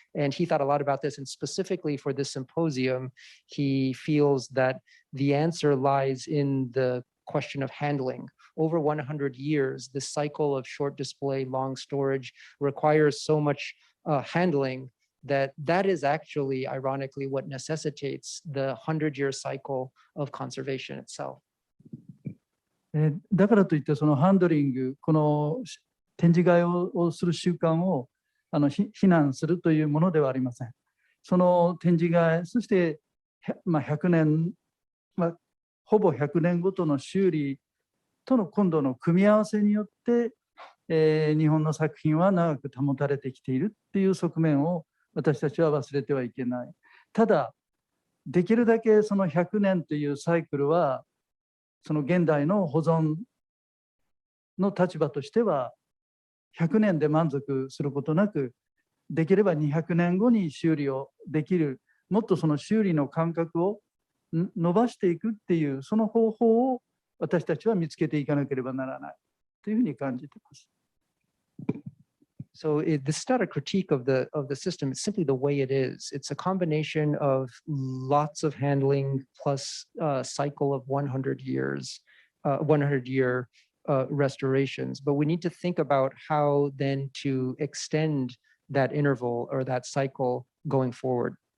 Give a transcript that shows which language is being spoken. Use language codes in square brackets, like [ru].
[en] And he thought a lot about this, and specifically for this symposium, he feels that the answer lies in the question of handling. Over 100 years, this cycle of short display, long storage requires so much handling that is actually, ironically, what necessitates the 100-year cycle of conservation itself. [ja] だからといってそのハンドリング、この展示会をする習慣を非難するというものではありません。その展示会、そして100年、ほぼ100年ごとの修理との今度の組み合わせによって、日本の作品は長く保たれてきているっていう側面を私たちは忘れてはいけない。ただ、できるだけその100年というサイクルは、その現代の保存の立場としては、100年で満足することなく、できれば200年後に修理をできる、もっとその修理の間隔を伸ばしていくっていう、その方法を私たちは見つけていかなければならないというふうに感じています。 [en] So this is not a critique of the system. It's simply the way it is. It's a combination of lots of handling plus a cycle of 100-year restorations. But we need to think about how then to extend that interval or that cycle going forward.